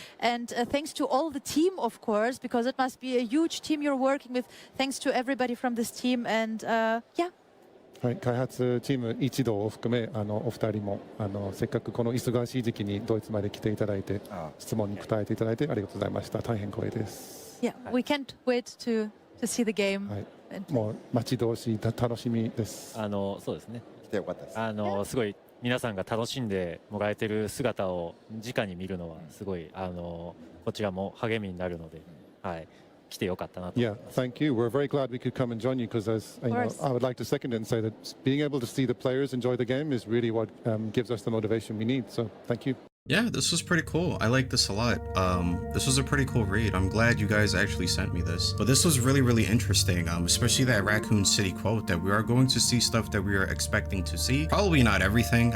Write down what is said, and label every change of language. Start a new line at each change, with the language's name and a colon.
English: And thanks to all the team, of course, because it must be a huge team you're working with. Thanks to everybody from this team. And yeah.
Japanese: はい、開発チーム一同を含めお二人もせっかくこの忙しい時期にドイツまで来ていただいて質問に答えていただいてありがとうございました。大変光栄です。
English: Yeah, we can't wait to see the game.
Japanese: はい、もう待ち遠しい楽しみです。そうですね。来てよかったです。すごい皆さんが楽しんでもらえてる姿を直に見るのはすごいこちらも励みになるので、はい、来てよかったなと思い
English: Yeah,
Japanese: ます。
English: thank you. We're very glad we could come and join you because, as you know, course. I would like to second it and say that being able to see the players enjoy the game is really what gives us the motivation we need. So, thank you. Yeah, this was pretty cool. I like this a lot. This was a pretty cool read. I'm glad you guys actually sent me this. But this was really, really interesting, especially that Raccoon City quote that we are going to see stuff that we are expecting to see. Probably not everything.